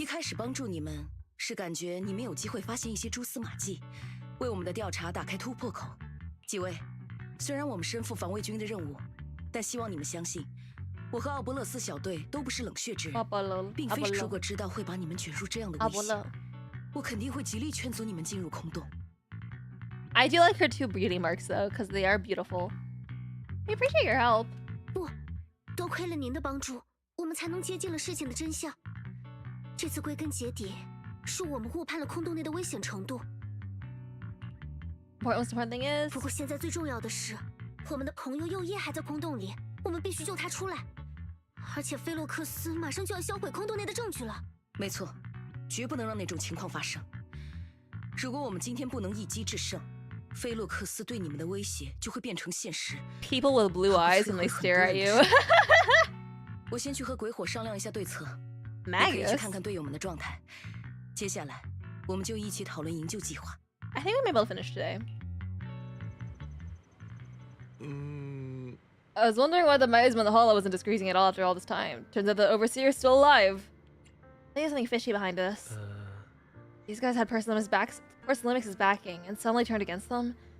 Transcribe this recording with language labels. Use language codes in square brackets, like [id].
[zh] 一开始帮助你们是感觉你们有机会发现一些蛛丝马迹，为我们的调查打开突破口。几位，虽然我们身负防卫军的任务，但希望你们相信，我和奥伯勒斯小队都不是冷血之人，并非如果知道会把你们卷入这样的危险，我肯定会极力劝阻你们进入空洞。 [en] I do like her two beauty marks though, because they are beautiful. We appreciate your help. [zh] 不，多亏了您的帮助，我们才能接近了事情的真相。这次归根结底，是我们误判了空洞内的危险程度。 [en] Most important thing is. [zh] 不过现在最重要的是，我们的朋友右叶还在空洞里，我们必须救他出来。而且菲洛克斯马上就要销毁空洞内的证据了。没错，绝不能让那种情况发生。如果我们今天不能一击制胜，菲洛克斯对你们的威胁就会变成现实。 [en] People with blue eyes when they stare at you. [zh] 我先去和鬼火商量一下对策，你可以去看看队友们的状态。接下来，我们就一起讨论营救计划。 [en] I think we may be able to finish today. I was wondering why the miasma in the hollow wasn't discreasing at all after all this time. Turns out the overseer's still alive. I think there's something fishy behind us. These guys had Porcelimix' backing and suddenly turned against them.